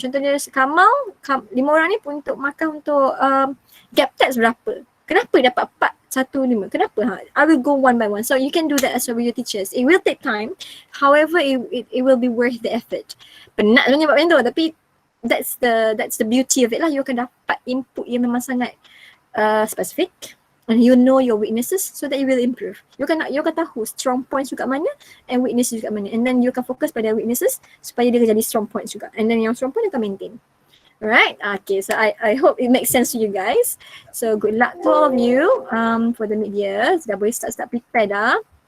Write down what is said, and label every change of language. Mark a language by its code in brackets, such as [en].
[ms] Contohnya Kamal, 5 orang ni pun untuk markah untuk gap text berapa. Kenapa dapat 415? Kenapa? [en] I will go one by one. So you can do that as well with your teachers. It will take time. However, it will be worth the effort. [ms] Penat sebenarnya buat macam tu, tapi [en] that's the beauty of it [ms] lah. You akan dapat input yang memang sangat specific. [en] And you know your weaknesses so that you will improve. You akan tahu strong points you kat mana and weaknesses you kat mana. [ms] And then you akan fokus pada weaknesses supaya dia jadi strong points juga. [en] And then yang strong point you akan maintain. Alright, okay, so I hope it makes sense to you guys. So good luck to all of you for the mid-year. [ms] Dah boleh start prepare dah.